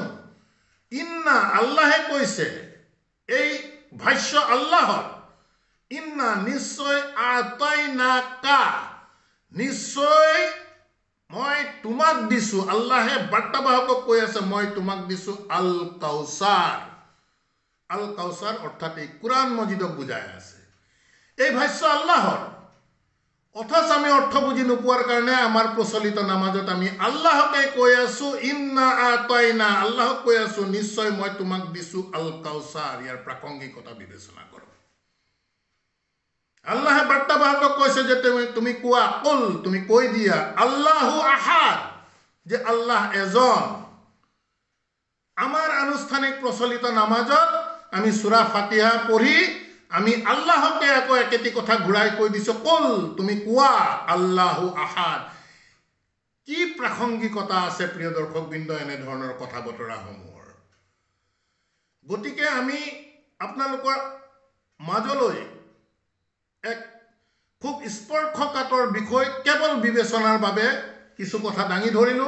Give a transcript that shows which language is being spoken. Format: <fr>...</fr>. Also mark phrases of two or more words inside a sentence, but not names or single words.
<as>ইন্না, আল্লাহে কৈছে, এই ভাষ্য আল্লাহৰ, ইন্না নিশ্চয়, আতাইনাকা নিশ্চয় মই তোমাক দিছো, আল্লাহে বাৰ্তাবাহকক কৈ আছে মই তোমাক দিছো আল কাউসাৰ। আল কাউসাৰ অৰ্থাৎ এই কোৰাণ মজিদক বুজাই আছে। এই ভাষ্য আল্লাহৰ, অথচ আমি অৰ্থ বুজি নোপোৱাৰ কাৰণে আমাৰ প্ৰচলিত নামাজত আমি আল্লাহকে কৈ আছো</as> <ar>إنا أعطينا,</ar> <as>আল্লাহক কৈ আছো নিশ্চয় মই তোমাক দিছো আল কাউসাৰ। ইয়াৰ প্ৰাসংগিকতা বিবেচনা কৰক। আল্লাহে বাৰ্তাবাহকক কৈছে যে তুমি কোৱা, কুল, তুমি কৈ দিয়া,</as> <ar>الله أحد,</ar> <as>যে আল্লাহ এজন। আমাৰ আনুষ্ঠানিক প্ৰচলিত নামাজত আমি সূৰা ফাতিহা পঢ়ি আমি আল্লাহকে আকৌ একেটি কথা ঘূৰাই কৈ দিছো, কুল, তুমি কোৱা,</as> <ar>الله أحد.</ar> <as>কি প্ৰাসংগিকতা আছে প্ৰিয় দৰ্শকবৃন্দ এনেধৰণৰ কথা বতৰাসমূহৰ। গতিকে আমি আপোনালোকৰ মাজলৈ এক খুব স্পৰ্শকাতৰ বিষয় কেৱল বিবেচনাৰ বাবে কিছু কথা দাঙি ধৰিলো।</as>